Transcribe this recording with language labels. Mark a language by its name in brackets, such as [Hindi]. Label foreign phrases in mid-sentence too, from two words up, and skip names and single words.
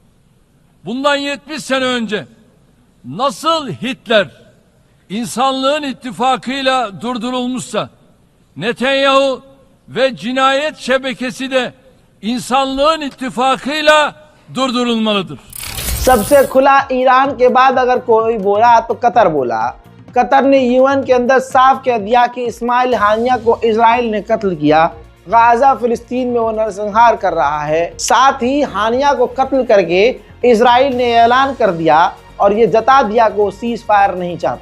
[Turkish] Bundan 70 sene önce nasıl Hitler insanlığın ittifakıyla durdurulmuşsa Netanyahu ve cinayet şebekesi de insanlığın ittifakıyla durdurulmalıdır. [Hindi] सबसे खुला ईरान के बाद अगर कोई बोला तो कतर बोला। कतर ने यूएन के अंदर साफ कह दिया कि इस्माइल हानिया को इजराइल ने कत्ल किया, गाजा फिलिस्तीन में वो नरसंहार कर रहा है। साथ ही हानिया को कत्ल करके इजराइल ने ऐलान कर दिया और ये जता दिया कि वो [English] cease fire [Hindi] नहीं चाहता।